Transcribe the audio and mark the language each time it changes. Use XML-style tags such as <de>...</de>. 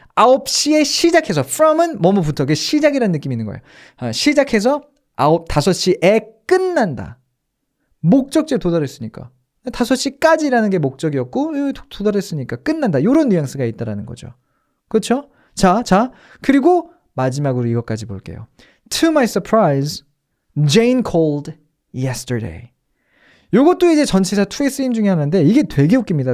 <ko>9시에 시작해서 from은 뭐뭐부터 그 시작이라는 느낌이 있는 거예요. 시작해서 5시에 끝난다. 목적지에 도달했으니까. 5시까지라는 게 목적이었고 도달했으니까 끝난다. 이런 뉘앙스가 있다라는 거죠. 그렇죠? 자, 그리고 마지막으로 이것까지 볼게요.</ko> <en>To my surprise, Jane called yesterday.</en> <ko>요것도 이제 전치사 to의 쓰임 중에 하나인데 이게 되게 웃깁니다.</ko>